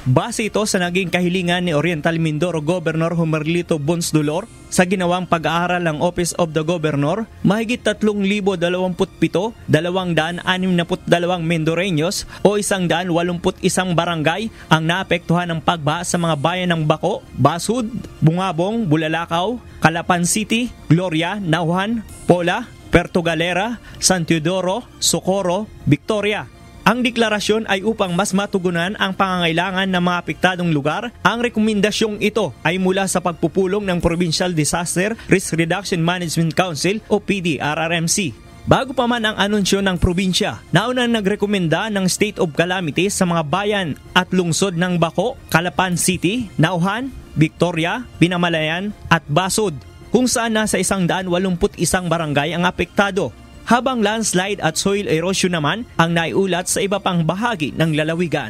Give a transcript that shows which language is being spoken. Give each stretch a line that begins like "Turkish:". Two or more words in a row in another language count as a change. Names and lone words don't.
Filipino: Base ito sa naging kahilingan ni Oriental Mindoro Governor Homerlito Bonsdolor sa ginawang pag-aaral ng Office of the Governor, mahigit 3,027, 262 Mendoreños o 181 barangay ang naapektuhan ng pagbaha sa mga bayan ng Baco, Basud, Bungabong, Bulalakaw, Calapan City, Gloria, Nauhan, Pola, Puerto Galera, San Teodoro, Socorro, Victoria. Ang deklarasyon ay upang mas matugunan ang pangangailangan ng mga apektadong lugar. Ang rekomendasyong ito ay mula sa pagpupulong ng Provincial Disaster Risk Reduction Management Council o PDRRMC. Bago pa man ang anunsyo ng probinsya, naunang nagrekomenda ng
English: state of calamity
Filipino: sa mga bayan at lungsod ng Baco, Calapan City, Nauhan, Victoria, Binamalayan at Basud, kung saan nasa 181 barangay ang apektado. Habang landslide at
English: soil erosion
Filipino: naman ang naiulat sa iba pang bahagi ng lalawigan.